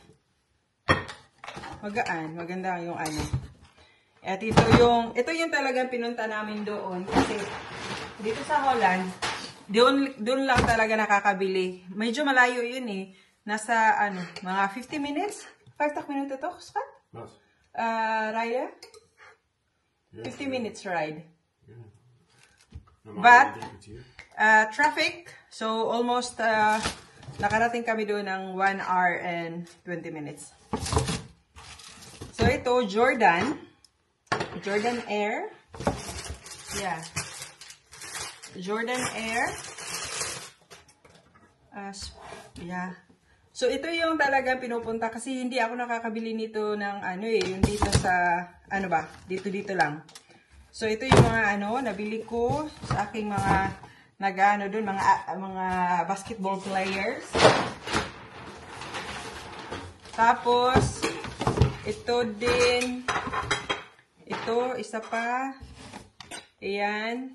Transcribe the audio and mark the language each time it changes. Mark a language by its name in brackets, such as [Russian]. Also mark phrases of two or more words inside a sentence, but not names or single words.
[Filipino] Magaan. Maganda yung ano. At ito yung talagang pinunta namin doon. Kasi dito sa Holland, doon lang talaga nakakabili. Medyo malayo yun eh. Nasa ano, mga 50 minutes? 50 minutes ito, Scott? [Dutch] Wat? Raya? Ja, [English] 50 minutes ride. [Dutch] Normaal [English] But, [Dutch] 3 kwartier. [Filipino] Traffic. So, almost nakarating kami doon ng [English] 1 hour and 20 minutes. [Filipino] So, ito, Jordan Air. [English] Yeah. Jordan Air. Yeah. So, [Filipino] ito yung talagang pinupunta kasi hindi ako nakakabili nito ng ano eh, yung dito sa, ano ba, dito lang. So, ito yung mga ano, nabili ko sa aking mga nag-ano dun, mga [English] basketball players. [Filipino] Tapos, ito din, ito, isa pa, ayan.